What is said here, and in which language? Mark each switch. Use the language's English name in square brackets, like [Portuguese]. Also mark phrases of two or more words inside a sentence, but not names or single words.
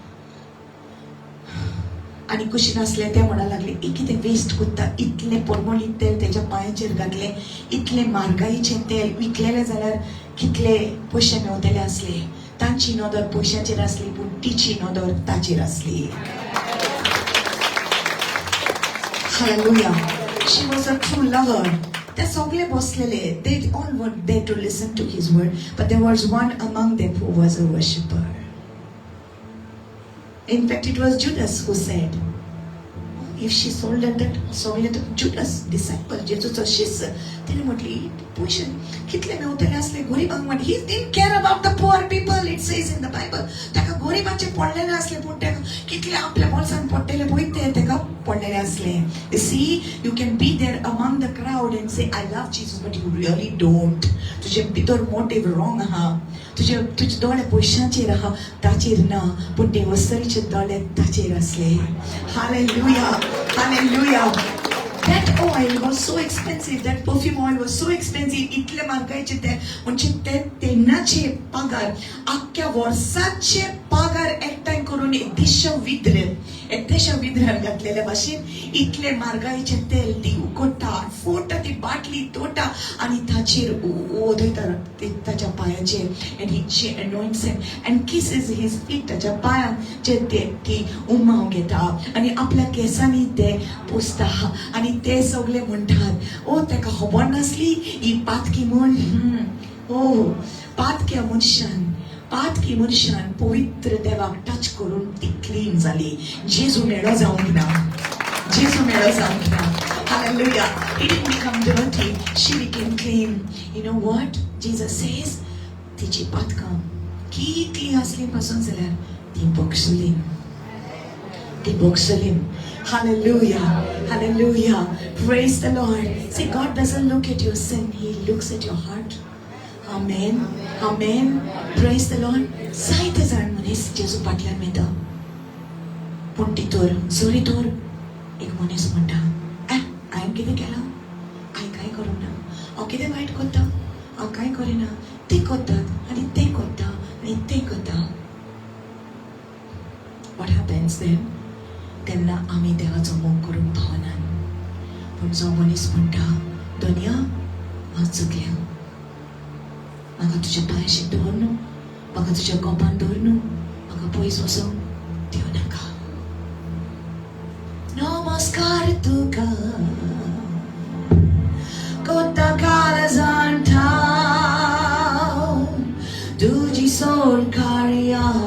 [Konkani] आनी कुशीन आसले ते म्हणा लागले कितें वेस्ट कोत्ता इतले परमळीत तेल तेच्या पांयाचेर घातले इतले म्हारगायेचें तेल विकलेलें जाल्यार कितले पयशे मेवतले आसले तांची नदर पयशांचेर आसली पूण तिची नदर ताचेर आसली Hallelujah. [English] She was a true lover. They [Konkani] सगळे बसलेले. [English] They all were there to listen to his word. But there was one among them who was a worshipper. In fact, it was Judas who said, if she sold that, Judas, disciple, Jesus' शिष्य, [Konkani] तिने म्हटली, पैसे कितले मेवतले असले गरीबांक म्हण. [English] He didn't care about the poor people, it says in the Bible. [Konkani] ताका गरीबांचे पडलेले असले पूण ताका कितले आपल्या बोल्सान पडलेले पळय ते ताका पडलेले असले. [English] You see, you can be there among the crowd and say, I love Jesus, but you really don't. [Konkani] तुझे भितर [English] motive wrong [Konkani] आहा. तुझे दोळे पयशांचेर आहा ताचेर ना पूण देवस्तरीचे दोळे ताचेर असले. [English] Hallelujah. Hallelujah. That oil was so expensive. That perfume oil was so expensive. [Konkani] इतले म्हारगायचे ते म्हणजे ते तेन्नाचे पगार आख्या वर्साचे पगार एकठांय करून एक देशा विद्र घातलेल्या भाशेन इतले म्हारगायेचे तेल ती उकडटा फोडटा ती बाटली तोडटा आनी ताचेर ओदयता ताच्या पांयाचेर and [English] she anoints him and kisses his feet [Konkani] ताच्या पांयाचेर ती उमाव घेता आनी आपल्या केसांनी ते पुसता आनी ते सगळे म्हणटात ओ ताका खबर नासली ही पातकी म्हण पातक्या मनशान पवित्र देवाक टच करून ती क्लीन जाली जेजू मेळो जावंक ना Hallelujah. [English] He didn't become dirty, she became clean. You know what Jesus says? [Konkani] तिची पातकां कितली असली पासून जाल्यार ती बोगसली. [English] Hallelujah. Praise the Lord. See, God doesn't look at your sin, He looks at your heart. Amen. Praise the Lord. [Konkani] Saite जाण मनीस जेजू फाटल्यान मेता पूण तितूर जोरीतूर एक मनीस म्हणटा हांवें कितें केलां हांवें कांय करूंक ना हांव कितें वायट करता हांव कांय करिना ते करतात आनी ते करता आनी ते करता. [English] What happens then? [Konkani] तेन्ना आमी देवाचो मोग करूंक पावनात पूण जो मनीस म्हणटा दुनिया हांव चुकलें म्हाका तुज्या पांयाशी दवर न्हू म्हाका तुज्या कोपान दवर न्हू म्हाका पयस वचोंक दिवं नाका. नमस्कार तुका कोता काळजांत तुजी सोड कार्या